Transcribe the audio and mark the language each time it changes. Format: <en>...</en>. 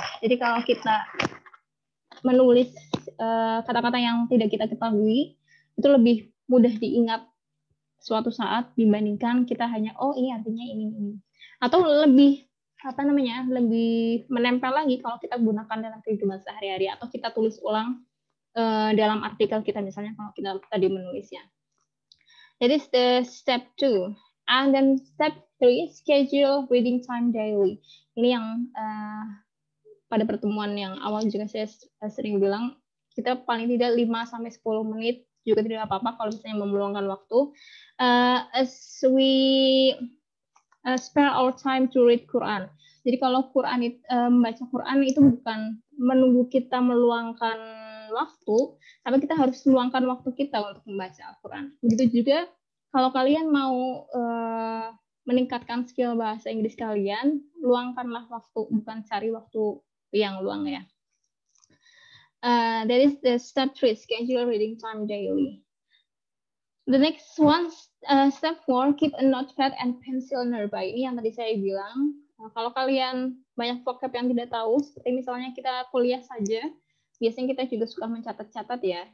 <id>Jadi kalau kita menulis kata-kata yang tidak kita ketahui, itu lebih mudah diingat suatu saat dibandingkan kita hanya ini artinya ini. Atau lebih lebih menempel lagi kalau kita gunakan dalam kehidupan sehari-hari atau kita tulis ulang dalam artikel kita, misalnya kalau kita tadi menulisnya.</id> <en>That is the step 2. And then step 3, schedule reading time daily.</en> <id>Ini yang pada pertemuan yang awal juga saya sering bilang, kita paling tidak 5-10 menit juga tidak apa-apa kalau misalnya meluangkan waktu.</id> <en>As we spare our time to read Quran.</en> <id>Jadi kalau membaca Quran itu bukan menunggu kita meluangkan waktu, tapi kita harus meluangkan waktu kita untuk membaca Al-Quran. Begitu juga kalau kalian mau meningkatkan skill bahasa Inggris kalian, luangkanlah waktu, bukan cari waktu yang luang ya.</id> <en>That is the step 3, schedule reading time daily. The next one, step 4, keep a notepad and pencil nearby.</en> <id>Ini yang tadi saya bilang. Kalau kalian banyak vocab yang tidak tahu, seperti misalnya kita kuliah saja, biasanya kita juga suka mencatat-catat ya.</id>